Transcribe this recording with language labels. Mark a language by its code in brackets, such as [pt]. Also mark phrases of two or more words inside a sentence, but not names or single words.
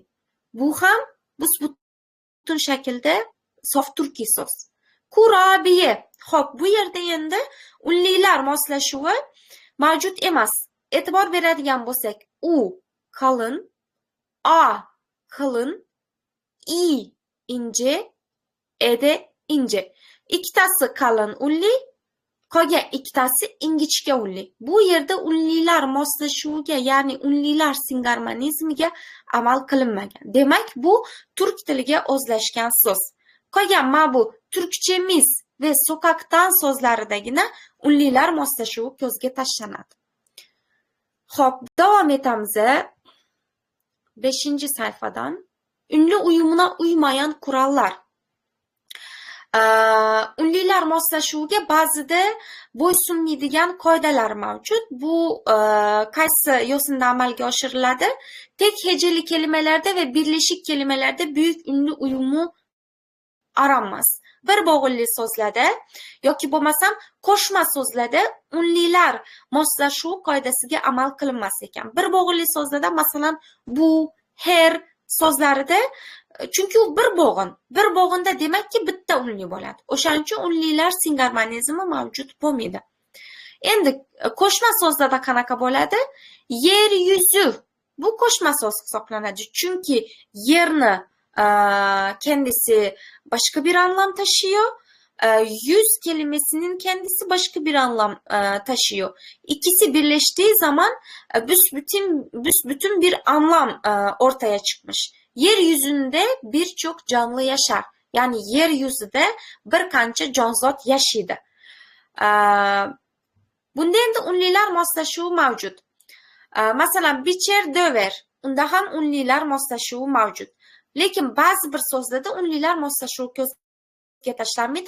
[uz] Bu ham butun shaklda sof turkiy so'z. Kurabiye. Xo'p, bu yerda endi unlilar moslashuvi mavjud emas. E'tibor beradigan bo'lsak, u qalin, a qalin, [tr] i ince, ede ince. [uz] Ikkitasi qalin unli, qolgan ikkitasi ingichka unli. Bu yerda unlilar moslashuviga, ya'ni unlilar singarmonizmiga amal qilinmagan. Demak, bu turk tiliga o'zlashgan so'z. Qolgan mana bu turkchamiz ve sokakdan so'zlaridagina unlilar moslashuvi ko'zga tashlanadi. Xo'p, davom etamiz. 5-sayfadan. [tr] Unli uyumuna uymayan kurallar. [uz] Unlilar moslashuviga ba'zida bo'ysunmaydigan qoidalar mavjud. Bu qaysi yo'sinda amalga oshiriladi? [tr] Tek heceli kelimelarda ve birleşik kelimelerde büyük unli uyumu aranmaz. [uz] Bir bo'g'inli so'zlarda yoki bo'lmasam qo'shma so'zlarda unlilar moslashuvi qoidasiga amal qilinmas ekan. Bir bo'g'inli so'zlarda masalan bu, her so'zlarida chunki u bir bo'g'in. Bir bo'g'inda demakki bitta unli bo'ladi. O'shaning uchun unlilar singarmonizmi mavjud bo'lmaydi. Endi qo'shma so'zlarda qanaqa bo'ladi? Yer yuzi. Bu qo'shma so'z hisoblanadi. Chunki yerni [tr] kendisi başka bir anlam taşıyor. Yüz kelimesinin kendisi başka bir anlam taşıyor. İkisi birleştiği zaman büsbütün bir anlam ortaya çıkmış. Yeryüzünde birçok canlı yaşar. Yani yeryüzünde [uz] bir qancha jonzot yashaydi. Bunda endi unlilar moslashuvi mavjud. Masalan, bicher, döver. Unda ham unlilar moslashuvi mavjud. Lekin ba'zi bir so'zlarda unlilar moslashuvi ko'zga tashlanmaydi.